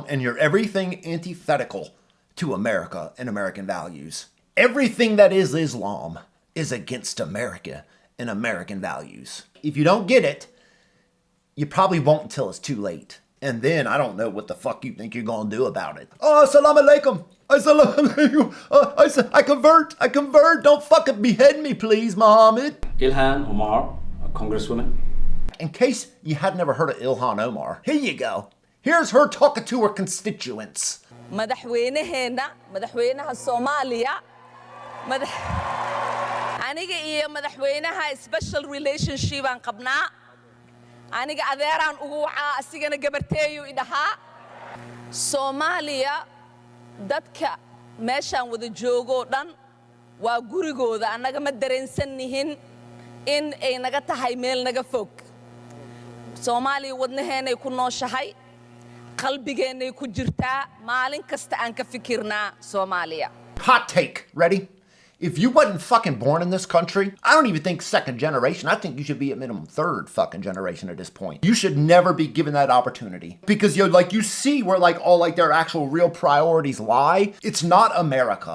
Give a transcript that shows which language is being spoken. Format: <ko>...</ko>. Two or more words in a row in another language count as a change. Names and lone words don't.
<en>And you're everything antithetical to America and American values. Everything that is Islam is against America and American values. If you don't get it, you probably won't until it's too late. And then I don't know what the fuck you think you're going to do about it.</en> <ar>Oh, assalamu alaikum. Assalamu alaikum.</ar> <en>I convert. Don't fucking behead me, please, Muhammad. Ilhan Omar, a congresswoman. In case you had never heard of Ilhan Omar, here you go. Here's her talking to her constituents.</en> <so>madaxweynaheena madaxweynaha Soomaaliya aniga iyo madaxweynaha</so> <en>special relationship</en> <so>aan qabnaa aniga adeeraan ugu wacaa asigana gabarteeyo idhahaa Soomaaliya dadka meeshaan wada joogo dhan waa gurigooda anaga ma dareensannihin in ay naga tahay meel naga fog Soomaaliya wadnaheena ku nooshahay qalbigeenay ku jirtaa maalin kasta aan ka fikirnaa Soomaaliya.</so> <en>Hot take. Ready? If you wasn't fucking born in this country, I don't even think second generation. I think you should be at minimum third fucking generation at this point. You should never be given that opportunity. Because you see where all their actual real priorities lie. It's not America.</en>